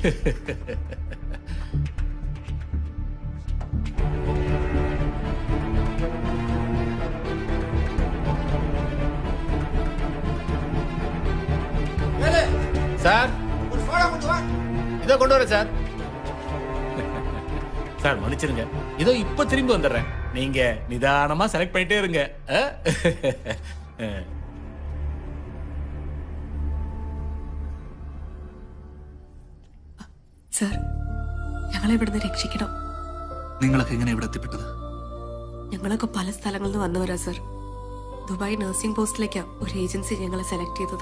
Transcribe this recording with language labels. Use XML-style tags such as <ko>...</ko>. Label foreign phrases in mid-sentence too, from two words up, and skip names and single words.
<ta>சார் இதோ கொண்டு வரேன் சார். சார் மன்னிச்சிருங்க, இதோ இப்ப திரும்பி வந்துடுறேன். நீங்க நிதானமா செலக்ட் பண்ணிட்டே இருங்க.</ta> <ml>സാർ, ഞങ്ങളെ ഇവിടുന്ന് രക്ഷിക്കണം. നിങ്ങളൊക്കെ എങ്ങനെ ഇവിടെ എത്തിപ്പെട്ടത്? ഞങ്ങളൊക്കെ പല സ്ഥലങ്ങളിൽ നിന്ന് വന്നവരാ സാർ. ദുബായ് നഴ്സിംഗ് പോസ്റ്റിലേക്കാ ഒരു ഏജൻസി ഞങ്ങളെ സെലക്ട് ചെയ്തത്.</ml>